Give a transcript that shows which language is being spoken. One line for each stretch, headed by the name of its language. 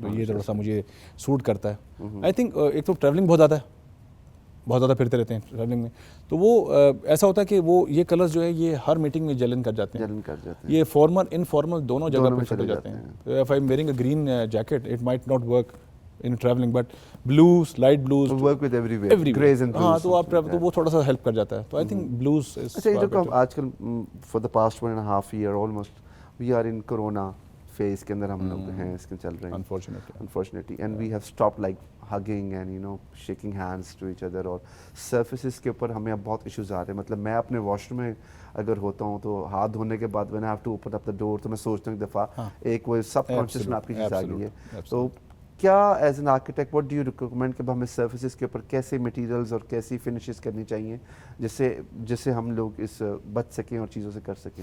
Urdu: تو یہ تھوڑا سا مجھے سوٹ کرتا ہے.
English: I think
Urdu: ایک تو ٹریولنگ بہت زیادہ پھرتے رہتے ہیں ٹریولنگ میں, تو وہ ایسا ہوتا ہے کہ وہ یہ کلرز جو ہے یہ ہر میٹنگ میں جلن کر جاتے ہیں. یہ فارمل انفارمل دونوں جگہ پہ چلے جاتے ہیں.
English: If I am wearing a green jacket it might not work in traveling, but blues, light blues work with everywhere. Grays and blues.
Urdu: ہاں تو آپ تو وہ تھوڑا سا ہیلپ کر جاتا ہے.
English: تو I think blues is.
Urdu: اچھا یہ جو آج کل
English: for the past 1.5 year almost we are in corona phase
Urdu: کے اندر ہم لوگ ہیں, اس کے چل رہے ہیں
English: unfortunately, and we have stopped like hugging and shaking hands to each other.
Urdu: اور surfaces کے اوپر ہمیں اب بہت ایشوز آ رہے ہیں. مطلب میں اپنے واش روم میں اگر ہوتا ہوں تو ہاتھ دھونے کے بعد
English: when I have to open up the door
Urdu: تو میں سوچتا ہوں ایک دفعہ ایک وہ سب کانشیس میں آپ کی چیز آ گئی ہے. تو کیا
English: as an architect what do you recommend
Urdu: کہ ہمیں سرفیسز کے اوپر کیسے مٹیریلز اور کیسی فنشز کرنی چاہیے جس سے ہم لوگ اس بچ سکیں اور چیزوں سے کر سکیں؟